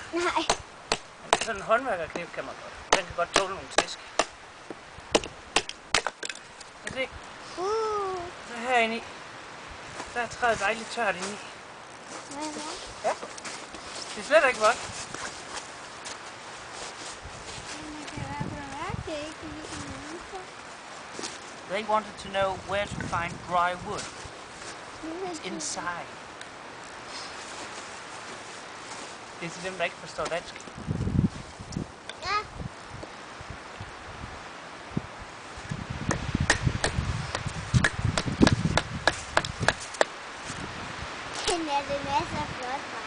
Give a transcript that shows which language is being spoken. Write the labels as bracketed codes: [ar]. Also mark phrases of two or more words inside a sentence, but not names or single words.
[da] Nej. Men sådan en håndværkerkniv kan man godt. Den kan godt tåle nogle tæsk. Og se. Så herinde i. Der er træet dejligt tørt inde i. Ja. Det er slet ikke vådt. [en] They wanted to know where to find dry wood. It's inside. [da] Det er til dem, der ikke forstår dansk. Ja. Den er det masser af flot, var.